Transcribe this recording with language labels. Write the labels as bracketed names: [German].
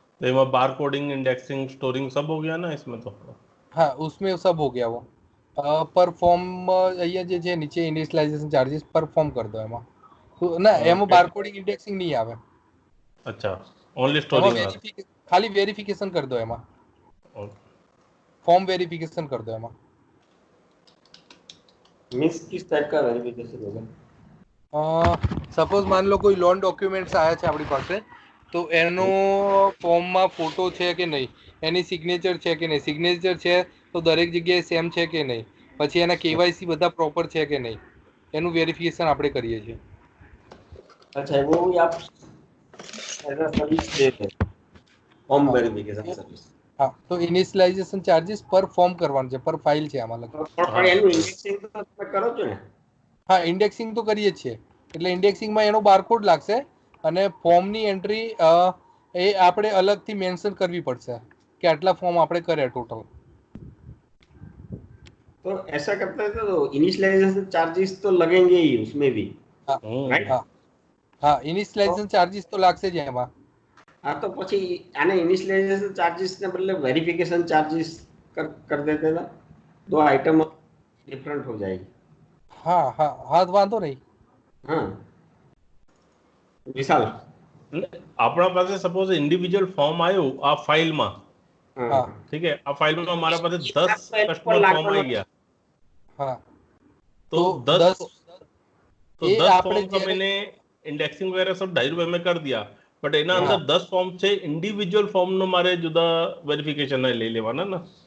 [Hindi] एमा बार coding, indexing, storing सब हो गया ना इसमें तो. हाँ, उसमें सब हो गया वो. पर फॉर्म [Gujarati] અહીંયા જે છે નીચે ઇનિશિયલાઇઝેશન ચાર્जेस પર ફોર્મ કરી દો એમાં. તો ના, એમાં બાર કોડિંગ ઇન્ડેક્સિંગ નહીં આવે. [Hindi] अच्छा, ओनली स्टोरिंग આવે. [Gujarati] ખાલી વેરિફિકેશન કરી દો એમાં. [Hindi] फॉर्म वेरिफिकेशन कर दो एमा. मींस किस टाइप का वेरिफिकेशन होगा? [Gujarati] સપોઝ માન લો કોઈ લોન ડોક્યુમેન્ટ્સ આયા છે આપણી પાસે, તો એનો ફોર્મમાં ફોટો છે કે નહીં, એની સિગ્નેચર છે કે નહીં, સિગ્નેચર છે તો દરેક જગ્યાએ સેમ છે કે નહીં, પછી એના કેવાયસી બધા પ્રોપર છે કે નહીં, એનું વેરિફિકેશન આપણે કરીએ છીએ. [Hindi] अच्छा, वो भी आप एज अ सर्विस देते हैं, फॉर्म वेरिफिकेशन सर्विस. [Gujarati] હા, તો ઇનિશિયલાઇઝેશન ચાર્जेस પર ફોર્મ કરવાનું છે, પર ફાઇલ છે આમાં લખેલું. પણ એનું ઇન્ડેક્સિંગ તો તમે કરો છો ને? હા, ઇન્ડેક્સિંગ તો કરીએ જ છીએ. એટલે ઇન્ડેક્સિંગમાં એનો બારકોડ લાગશે અને ફોર્મની એન્ટ્રી એ આપણે અલગથી મેન્શન કરવી પડશે કે આટલા ફોર્મ આપણે કર્યા ટોટલ. [Hindi] तो ऐसा करते हैं तो इनिशियलाइजेशन चार्जेस तो लगेंगे ही उसमें भी. [Gujarati] હા હા, ઇનિશિયલાઇઝેશન ચાર્जेस તો લાગશે જ એમાં. [Hindi] हाँ, तो [Gujarati] પછી આને ઇનિશિયલાઇઝેશન ચાર્जेस ને બદલે વેરિફિકેશન ચાર્जेस [Hindi] कर देते ना, दो आइटम डिफरेंट हो जाएगी. हाँ हाँ हाँ, वांधो नहीं. हाँ, विशाल [Gujarati] આપણા પાસે સપોઝ ઇન્ડિવિજ્યુઅલ ફોર્મ આવ્યું આ ફાઇલમાં, [Hindi] हाँ ठीक है, [Gujarati] આ ફાઇલમાં મારા પાસે 10 કસ્ટમર ફોર્મ આવી ગયા, [Hindi] हाँ, तो तो 10 ये आपने फॉर्म का मैंने इंडेक्सिंग वगैरह सब ₹2.5 में कर दिया, बट [Gujarati] એના અંદર 10 ફોર્મ છે, ઇન્ડિવિજ્યુઅલ ફોર્મ નો મારે જુદા વેરિફિકેશન લઈ લેવાના ને.